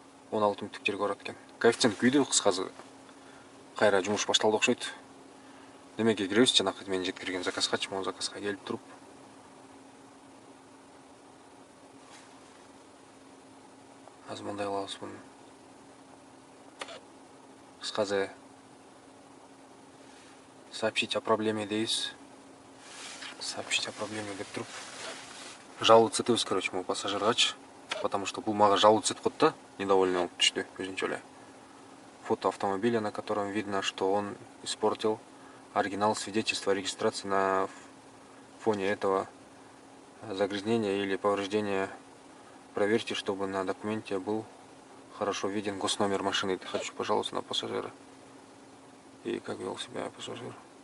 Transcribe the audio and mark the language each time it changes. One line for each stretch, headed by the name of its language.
Kyrgyz: 16 мүнөттүк жерге барат экен. Коэффициент күйдү, кыскасы. Кайра жумуш башталды окшойт. Немеге киребиз, жанакы мен жеткирген заказгачы, могу заказга келип туруп. Азыр мындай кылабыз муну. Кыскасы
Russian: сообщить о проблеме
Kyrgyz: дейбиз.
Russian: Сообщить о проблеме
Kyrgyz: деп туруп. Жаловаться этебиз, короче, могу пассажиргачы.
Russian: Потому что
Kyrgyz: бул мага жаловаться этип коет да, недовольный болуп түштү өзүнчө эле.
Russian: Фото автомобиля, на котором видно, что он испортил оригинал свидетельства о регистрации на фоне этого загрязнения или повреждения. Проверьте, чтобы на документе был хорошо виден госномер машины. Хочу пожаловаться на пассажира. И как вел себя пассажир.